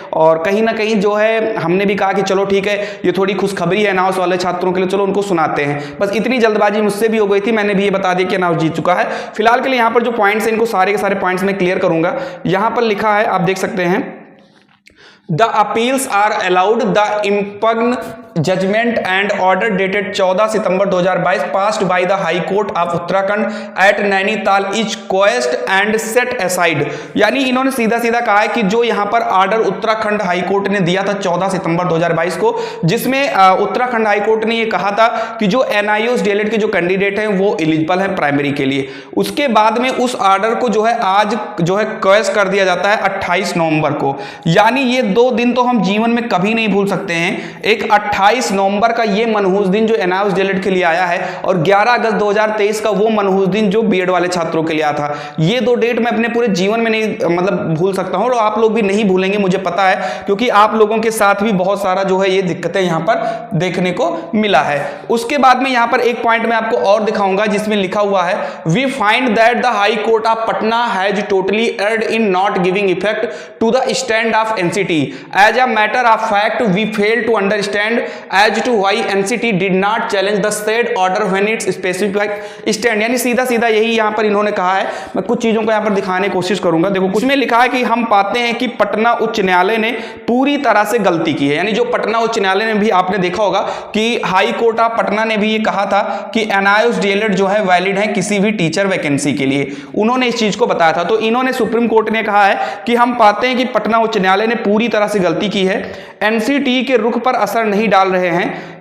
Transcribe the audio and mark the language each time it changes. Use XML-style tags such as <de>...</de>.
<hi>और कहीं ना कहीं जो है हमने भी कहा कि चलो ठीक है, ये थोड़ी खुशखबरी है अनाउंस वाले छात्रों के लिए, चलो उनको सुनाते हैं। बस इतनी जल्दबाजी मुझसे भी हो गई थी, मैंने भी ये बता दिया कि अनाउंस जीत चुका है। फिलहाल के लिए यहाँ पर जो पॉइंट्स हैं इनको सारे के सारे पॉइंट्स में क्लियर करूंगा। यहाँ पर लिखा है, आप देख सकते हैं,</hi> <en>The appeals are allowed. The impugned judgment and order dated 14 September 2022 passed by the High Court of Uttarakhand at Nainital is quashed and set aside।</en> <hi>यानी इन्होंने सीधा सीधा कहा है कि जो यहाँ पर ऑर्डर उत्तराखंड हाई कोर्ट ने दिया था 14 सितंबर 2022 को, जिसमें उत्तराखंड हाई कोर्ट ने ये कहा था कि जो एनआईओएस डीएलएड के जो कैंडिडेट हैं वो एलिजिबल हैं प्राइमरी के लिए, उसके बाद में उस ऑर्डर को जो है आज जो है क्वेश कर दिया जाता है 28 नवंबर को। यानी ये 2 दिन तो हम जीवन में कभी नहीं भूल सकते हैं। एक 28 नवंबर का ये मनहूस दिन जो एनाउंस डीएलएड के लिए आया है, और 11 अगस्त 2023 का वो मनहूस दिन जो बीएड वाले छात्रों के लिए आया था। ये 2 डेट मैं अपने पूरे जीवन में नहीं मतलब भूल सकता हूं, और आप लोग भी नहीं भूलेंगे मुझे पता है, क्योंकि आप लोगों के साथ भी बहुत सारा जो है ये दिक्कतें यहां पर देखने को मिला है। उसके बाद में यहां पर एक पॉइंट मैं आपको और दिखाऊंगा जिसमें लिखा हुआ है,</hi> <en>We find that the high court of Patna has totally erred in not giving effect to the stand of NCT. As a matter of fact, we fail to understand as to why NCT did not challenge the said order when its specific stand।</en> <hi>यानी सीधा सीधा यही यहाँ पर इन्होंने कहा है। मैं कुछ चीजों को यहाँ पर दिखाने की कोशिश करूंगा। देखो कुछ में लिखा है कि हम पाते हैं कि पटना उच्च न्यायालय ने पूरी तरह से गलती की है। यानी जो पटना उच्च न्यायालय ने भी, आपने देखा होगा कि हाई कोर्ट ऑफ पटना ने भी ये कहा था कि एनआईओएस डीएलएड जो है वैलिड है किसी भी टीचर वैकेंसी के लिए, उन्होंने इस चीज को बताया था। तो इन्होंने सुप्रीम कोर्ट ने कहा है कि हम पाते हैं कि पटना उच्च न्यायालय ने पूरी तरह से गलती की है, एनसीटी के रुख पर असर नहीं डाल रहे हैं।</hi>